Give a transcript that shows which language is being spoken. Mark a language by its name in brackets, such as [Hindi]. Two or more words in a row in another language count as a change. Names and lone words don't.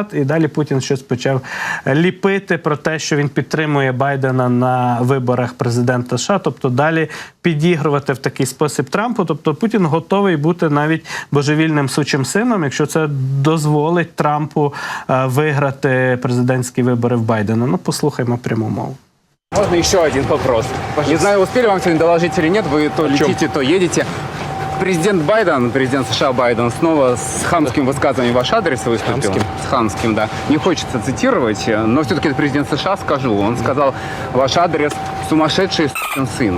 [Ukrainian] І далі Путін щось почав ліпити про те, що він підтримує Байдена на виборах президента США. Тобто далі підігрувати в такий спосіб Трампу. Тобто Путін готовий бути навіть божевільним сучим сином, якщо це дозволить Трампу виграти президентські вибори в Байдена. Ну, послухаймо пряму мову. [Russian] Можно еще один вопрос? Не знаю, успели вам сегодня доложить или нет, вы то летите, то едете. Президент Байден, президент США Байден, снова с хамским высказыванием в ваш адрес выступил. С хамским, да. Не хочется цитировать, но все-таки президент США, скажу. Он сказал ваш адрес «сумасшедший сын».